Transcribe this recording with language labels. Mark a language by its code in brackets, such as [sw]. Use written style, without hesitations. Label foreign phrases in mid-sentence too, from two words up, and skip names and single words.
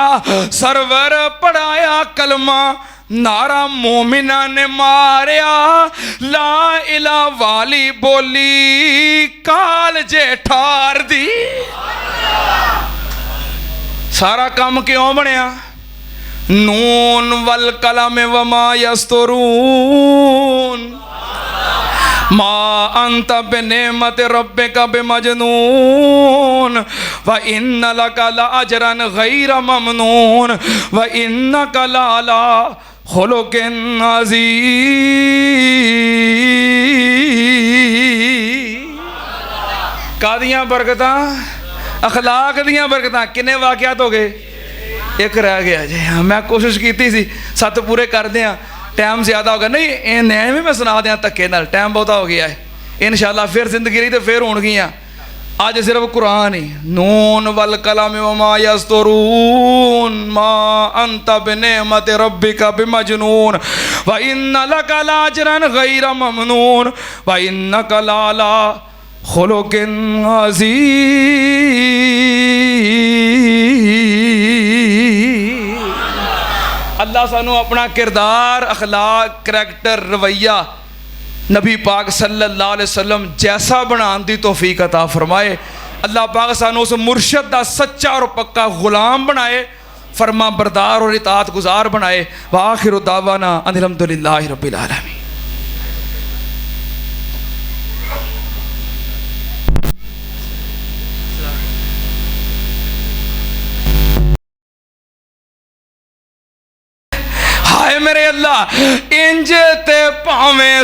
[pa] سرور پڑھایا کلمہ، نعرہ مومناں نے ماریا، لا الہ والی بولی کال جیٹھار دی. سارا کم کیوں بنیا? [ar] ن والقلم وما يسطرون، ما أنت بنعمة ربك بمجنون، وإن لك لأجرا غير ممنون، وإنك لعلى خلق عظيم. [pa] کادیاں برکتاں، اخلاق دیاں برکتاں. کنے واقعات ہو گئے؟ اک رہ گیا جی. میں کوشش کی سی 7 پورے کر دیاں، ٹائم زیادہ ہو گیا. نہیں یہ نئے بھی میں سنا دیاں دھکے نال، ٹائم بہتا ہو گیا ہے۔ ان شاء اللہ فیر زندگی رہی تو فیر ہونگیاں. اج صرف قرآن ہی. [ar] ن والقلم وما يسطرون، ما أنت بنعمة ربك بمجنون، وإن لك لأجرا غير ممنون، وإنك لعلى خلق عظيم. [pa] اللہ سانوں اپنا کردار، اخلاق، کریکٹر، رویہ نبی پاک [ar] صلى الله عليه وسلم [ur] جیسا بنانے کی توفیق عطا فرمائے. اللہ پاک سانوں اس مرشد کا سچا اور پکا غلام بنائے، فرمانبردار اور اطاعت گزار بنائے. [ar] وآخر دعوانا أن الحمد لله رب العالمين. [pa] ہائے میرے اللہ، انج تے بھاویں